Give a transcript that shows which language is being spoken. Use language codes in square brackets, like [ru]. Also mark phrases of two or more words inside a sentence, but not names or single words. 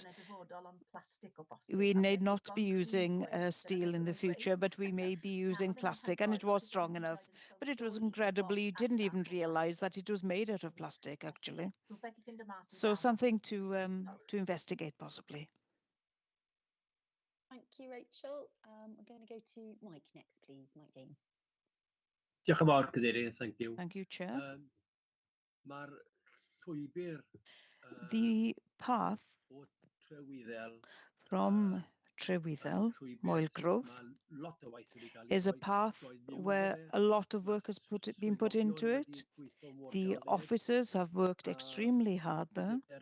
[en] We need not be using steel in the future, but we may be using plastic, and it was strong enough. But it was incredibly, you didn't even realize that it was made out of plastic, actually. So something to investigate, possibly. Thank you, Rachel. I'm going to go to Mike next, please. Mike James. [cy] Diolch yn fawr, Cadeirydd. [en] Thank you. Thank you, Chair. [cy] Mae'r llwybr [en] the path from Trewyddeł, Moelgrove, is a path where a lot of work has been put into it. The officers have worked extremely hard there.